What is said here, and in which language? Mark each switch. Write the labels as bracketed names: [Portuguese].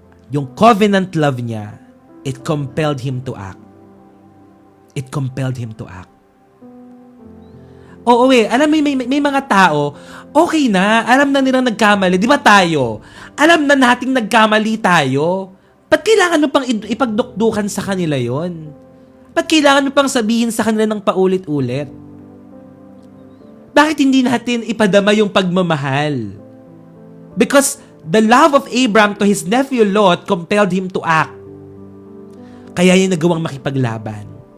[English] Yung covenant love niya, it compelled him to act. It compelled him to act. [Filipino] Oo alam mo may mga tao, okay na, alam na nilang nagkamali. Di ba tayo? Alam na nating nagkamali tayo. Ba't kailangan mo pang ipagdukdukan sa kanila yon? Ba't kailangan mo pang sabihin sa kanila ng paulit-ulit? Bakit hindi natin ipadama yung pagmamahal? [English] Because the love of Abraham to his nephew Lot compelled him to act. [Filipino] Kaya niya nagawang makipaglaban.